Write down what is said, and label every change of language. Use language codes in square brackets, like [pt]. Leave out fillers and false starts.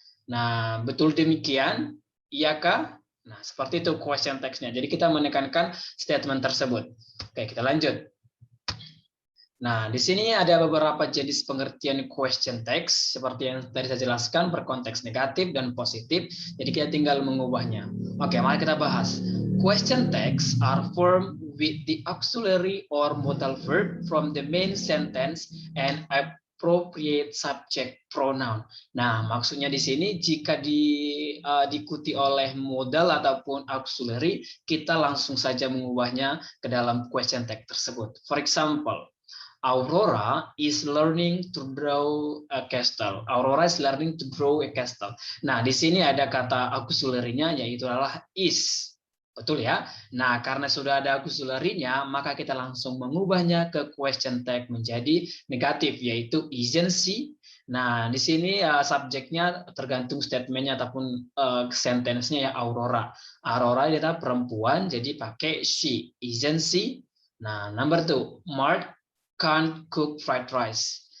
[id] Nah, betul demikian? Iyakah? Nah, seperti itu question text-nya. Jadi kita menekankan statement tersebut. Oke, kita lanjut. Nah, di sini ada beberapa jenis pengertian question text seperti yang tadi saya jelaskan, berkonteks negatif dan positif. Jadi kita tinggal mengubahnya. Oke, mari kita bahas. [en] Question text are formed with the auxiliary or modal verb from the main sentence and appropriate subject pronoun. [id] Nah, maksudnya di sini jika diikuti oleh modal ataupun auxiliary, kita langsung saja mengubahnya ke dalam question text tersebut. [en] For example, Aurora is learning to draw a castle. Aurora is learning to draw a castle. [id] Nah, di sini ada kata auxiliary-nya yaitu adalah is. Betul ya? Nah, karena sudah ada auxiliary-nya, maka kita langsung mengubahnya ke question tag menjadi negatif, yaitu [en] isn't she? [id] Nah, di sini subjeknya tergantung statementnya ataupun sentence-nya ya Aurora. Aurora adalah perempuan, jadi pakai she. [en] Isn't she? Nah, number 2, Mark can't cook fried rice.